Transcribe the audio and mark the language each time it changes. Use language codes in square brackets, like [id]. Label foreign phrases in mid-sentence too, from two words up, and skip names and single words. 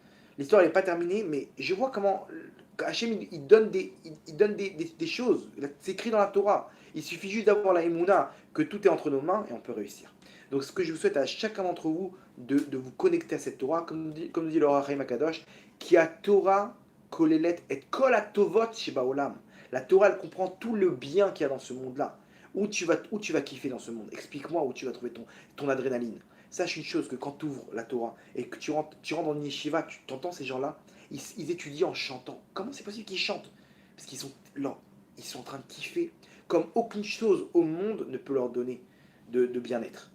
[fr] L'histoire n'est pas terminée, mais je vois comment Hachem il donne des choses. C'est écrit dans la Torah. Il suffit juste d'avoir la Emouna, que tout est entre nos mains et on peut réussir. Donc ce que je vous souhaite à chacun d'entre vous, de vous connecter à cette Torah, comme dit le Rachaim Akadosh, qui [he] התורה כוללת את כל הטובות שבעולם. [fr] La Torah, elle comprend tout le bien qu'il y a dans ce monde-là. Où tu vas kiffer dans ce monde. Explique-moi où tu vas trouver ton adrénaline. Sache une chose, que quand tu ouvres la Torah et que tu rentres dans une yeshiva, tu t'entends ces gens-là, ils étudient en chantant. Comment c'est possible qu'ils chantent? Parce qu'ils sont là, ils sont en train de kiffer comme aucune chose au monde ne peut leur donner de bien-être.